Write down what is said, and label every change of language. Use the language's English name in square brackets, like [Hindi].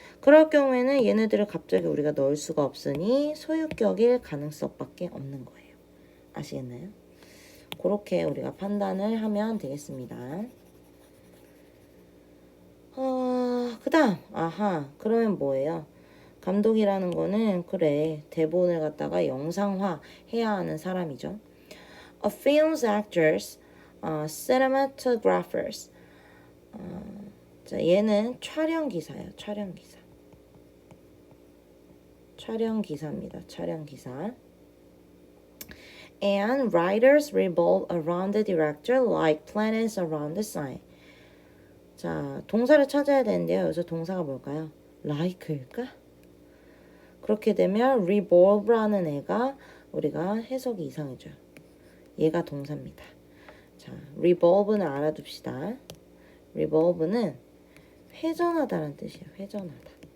[Korean] 그럴 경우에는 얘네들을 갑자기 우리가 넣을 수가 없으니 소유격일 가능성밖에 없는 거예요. 아시겠나요? 그렇게 우리가 판단을 하면 되겠습니다. 그 다음, 그러면 뭐예요? 감독이라는 거는 그래, 대본을 갖다가 영상화 해야 하는 사람이죠. [English] A film's actors, cinematographers. [Korean] 자, 얘는 촬영기사예요. 촬영기사입니다. 촬영기사. [English] And writers revolve around the director like planets around the sun. [Korean] 자, 동사를 찾아야 되는데요. 여기서 동사가 뭘까요? like일까? 그렇게 되면 revolve라는 애가 우리가 해석이 이상해져요. 얘가 동사입니다. 자, revolve는 알아둡시다. revolve는 회전하다라는 뜻이에요. 회전하다.